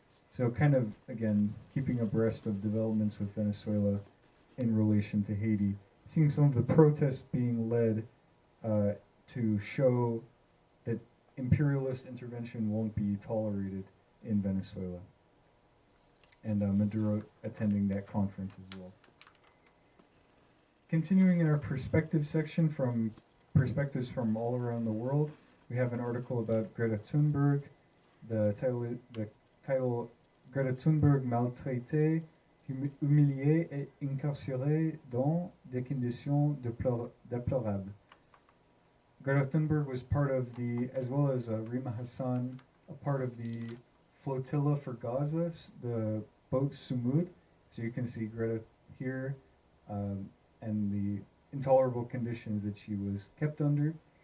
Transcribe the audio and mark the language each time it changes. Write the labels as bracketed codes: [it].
[en] So kind of, again, keeping abreast of developments with Venezuela in relation to Haiti, seeing some of the protests being led to show that imperialist intervention won't be tolerated in Venezuela. And Maduro attending that conference as well. Continuing in our perspective section, from perspectives from all around the world, we have an article about Greta Thunberg. The title [fr] Greta Thunberg maltraitée, humiliée et incarcérée dans des conditions déplorables. [en] Greta Thunberg was part of as well as Rima Hassan, a part of the flotilla for Gaza, the boat Sumud. So you can see Greta here, and the intolerable conditions that she was kept under.